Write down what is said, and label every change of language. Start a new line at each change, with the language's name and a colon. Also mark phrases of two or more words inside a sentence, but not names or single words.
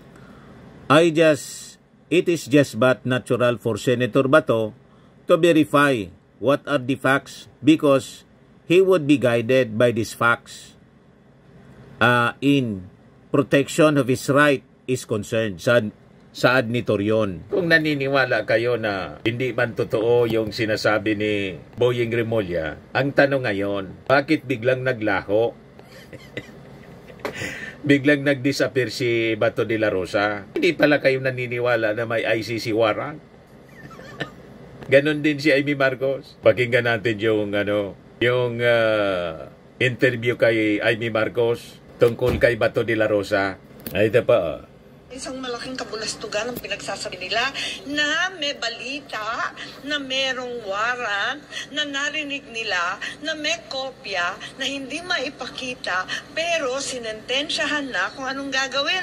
English: It is just but natural for Senator Bato to verify what are the facts because he would be guided by these facts in protection of his right is concerned.
Filipino: Saad ni Torion. Kung naniniwala kayo na hindi man totoo yung sinasabi ni Boyeng Rimulya, ang tanong ngayon, bakit biglang naglaho? Biglang nag-disappear si Bato de la Rosa? Hindi pala kayo naniniwala na may ICC warrant? Ganon din si Amy Marcos. Pakinggan natin yung interview kay Amy Marcos tungkol kay Bato de la Rosa. Ay, ito pa. Isang malaking kabulastugan ang pinagsasabi nila na may balita, na merong warrant, na narinig nila, na may kopya, na hindi maipakita, pero sinentensyahan na kung anong gagawin.